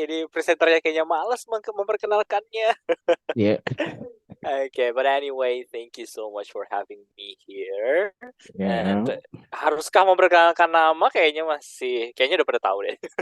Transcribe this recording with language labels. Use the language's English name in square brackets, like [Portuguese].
[Indonesian] Ini presenternya kayaknya males memperkenalkannya. Ya, [English] Okay, but anyway, thank you so much for having me here. And [Indonesian] ya, haruskah memperkenalkan nama? Kayaknya udah pada tahu deh.